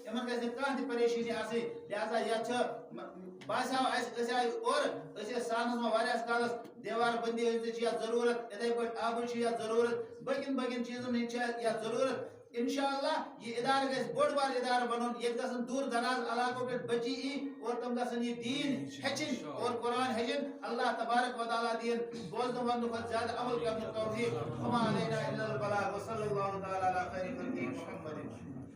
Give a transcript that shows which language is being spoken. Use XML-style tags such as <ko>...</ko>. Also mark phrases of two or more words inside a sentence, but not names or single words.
<ks>یِمن گژھِ نہٕ کانٛہہ تہِ پریشٲنی آسٕنۍ لہذا یتھ چھِ باسیو اسہِ أسۍ آیہِ اورٕ أسۍ ٲسۍ سالس منٛز واریاہس کالس دیوار بندی ہٕنٛز تہِ چھِ یتھ ضروٗرت یِتھے پٲٹھۍ آبٕچ چھِ یتھ ضروٗرت باقین چیٖزن ہٕنٛز چھِ یتھ ضروٗرت انشاءاللہ یہِ ادارٕ گژھِ بوٚڑ بار ادارٕ بنُن ییٚتہِ گژھن دوٗر دراز علاقو پٮ۪ٹھ بچی یِنۍ اور تِم گژھن یہِ دیٖن ہیٚچھِنۍ اور قرآن ہیٚچھِنۍ</ks> <ar>اللہ تبارک و تعالیٰ</ar> <ks>دِیِن بوزنہٕ وننہٕ کھۄتہٕ زیادٕ عمل کرنُک توفیٖق</ks> <ar>وما علینا الا البلاغ وصلی اللہ تعالیٰ علی خیر خلقہ محمد</ar>